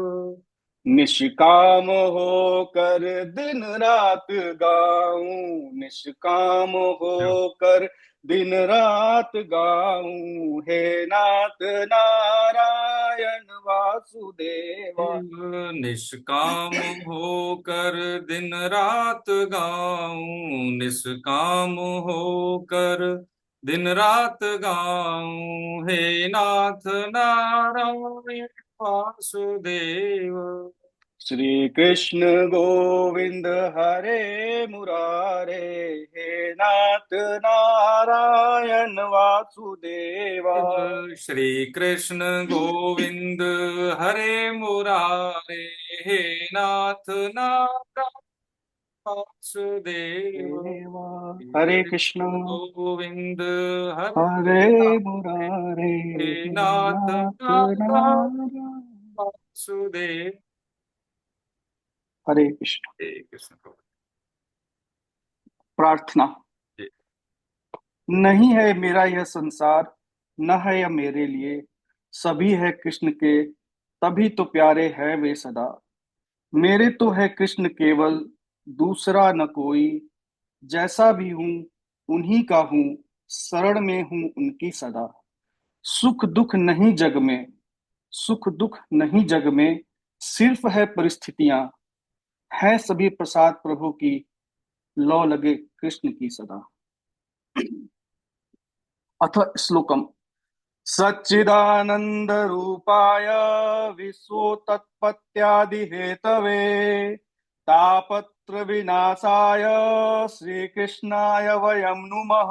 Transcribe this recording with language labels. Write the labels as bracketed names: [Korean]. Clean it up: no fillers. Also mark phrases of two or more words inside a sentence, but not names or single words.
[Hindi] निष्काम होकर दिन रात गाऊं, निष्काम होकर दिन रात गाऊं, हे नाथ नारायण वासुदेवा। निष्काम होकर दिन रात गाऊं, निष्काम होकर दिन रात गाऊं, हे नाथ नारायण वासुदेव। श्री कृष्ण गोविंद हरे मुरारे, हे नाथ नारायण वासुदेवा। श्री कृष्ण गोविंद हरे मुरारे, हे नाथ नारायण वासुदेव। देवा। श्री हरे कृष्ण कृष्ण गोविंद हरे हरे मुरारे, मुरारे, हे हे नाथ नाथ नारायण नारायण। वासुदेव। हरे कृष्ण। हे कृष्ण गोविंद। प्रार्थना। जी। नहीं है मेरा यह संसार, न है यह मेरे लिए, सभी है कृष्ण के, तभी तो प्यारे हैं वे सदा। मेरे तो है कृष्ण केवल, दूसरा न कोई, जैसा भी हूँ उन्हीं का हूँ, शरण में हूँ उनकी सदा। सुख दुख नहीं जग में, सुख दुख नहीं जग में, सिर्फ है परिस्थितियां, है सभी प्रसाद प्रभु की, लौ लगे कृष्ण की सदा। [Sanskrit] अथ श्लोकम। सच्चिदानंद रूपाय विश्वोत्पत्त्यादि हेतवे, तापत्र विनाशाय श्रीकृष्णाय वयं नुमः।